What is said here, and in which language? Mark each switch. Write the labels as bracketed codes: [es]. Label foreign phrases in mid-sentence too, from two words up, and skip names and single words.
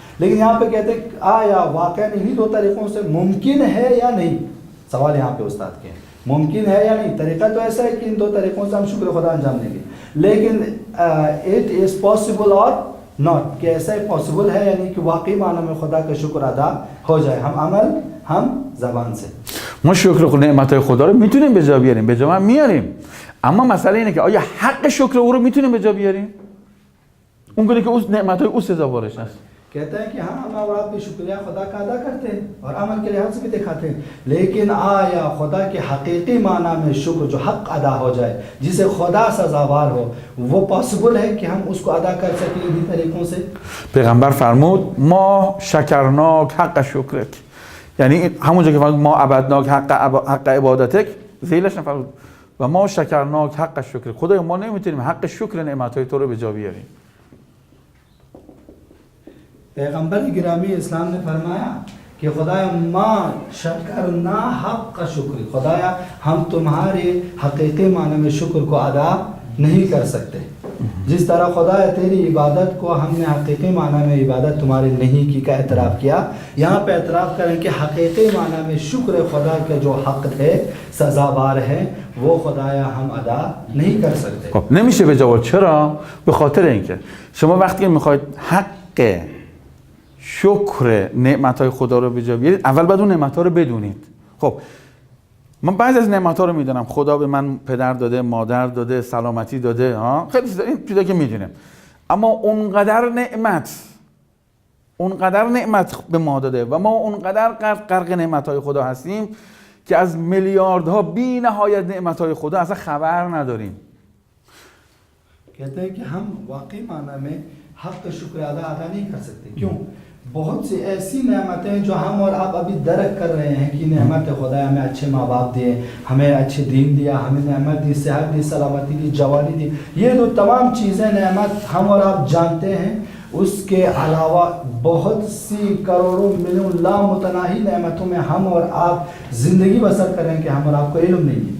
[hi] लेकिन यहाँ पे कहते हैं आया वाक़ई इन्हीं दो तरीक़ों से मुमकिन है या नहीं? सवाल यहाँ पे उस्ताद के मुमकिन है या नहीं? तरीक़ा तो ऐसा है कि इन दो तरीक़ों से हम शुक्र खुदा अंजाम देंगे, लेकिन [en] it is possible [hi] और नॉट, कि ऐसा पॉसिबल है यानी कि वाकई मानों में खुदा का शुक्र अदा हो जाए, हम अमल हम ज़बान से। [fa] ما شکر نعمت‌های خدا رو میتونیم به جا بیاریم، به جا هم میاریم، اما مسئله اینه که آیا حق شکر او رو میتونیم به جا بیاریم؟ اون گونه که اون نعمت‌های او سزاوارش هست. [hi] कहते हैं कि हाँ हम और आप भी शुक्रिया खुदा का अदा करते हैं और अमल के लिहाज से भी दिखाते हैं, लेकिन आया खुदा के हकीकी माना में शुक्र जो हक अदा हो जाए, जिसे खुदा सजावार हो, वो पॉसिबल है कि हम उसको अदा कर सकें इन्हीं तरीक़ों से? [fa] پیغمبر فرمود [ar] ما شکرناک حق شکرک، [fa] یعنی همونجا که [ar] ما عبدناک حق عبادتک [fa] ذیلش نفرمود و [ar] ما شکرناک حق شکر. [fa] خدای ما نمیتونیم حق شکر نعمت‌های تو رو به جا بیاریم. [hi] पैगंबर गिरामी इस्लाम ने फरमाया कि खुदाया [ar] ما شكرنا حق كا شكر, [hi] खुदाया हम तुम्हारे हकीकी माने में शुक्र को अदा नहीं कर सकते। जिस तरह खुदाया तेरी इबादत को हमने हकीकी माना में इबादत तुम्हारी नहीं की का एतराफ़ किया, यहाँ पे एतराफ़ करें कि हकीकी माना में शुक्र खुदा के जो हक़ थे सज़ावार है वो खुदाया हम अदा नहीं कर सकते। [fa] نمیشه به جا. چرا؟ به خاطر اینکه شما وقتی میخواید حق شکر نعمت‌های خدا رو به جا بیارید، اول باید اون نعمت‌ها رو بدونید. خب من بعضی از نعمت‌ها رو میدونم، خدا به من پدر داده، مادر داده، سلامتی داده، خیلی چیزا که میدونم، اما اونقدر نعمت به ما داده و ما اونقدر غرق نعمت‌های خدا هستیم که از میلیاردها بی نهایت نعمت‌های خدا اصلا خبر نداریم. [hi] कहते हैं कि हम वाकई माना में हक़ का शुक्र अदा नहीं कर सकते। क्यों? बहुत सी ऐसी नेमतें जो हम और आप अभी दरक कर रहे हैं कि नेमत खुदा हमें अच्छे माँ बाप दिए, हमें अच्छे दीन दिया, हमें नेमत दी, सेहत दी, सलामती दी, जवानी दी, ये जो तमाम चीज़ें नेमत हम और आप जानते हैं, उसके अलावा बहुत सी करोड़ों मिलियन लामुतनाही नेमतों में हम और आप ज़िंदगी बसर करें कि हम और आपको इल्म नहीं है।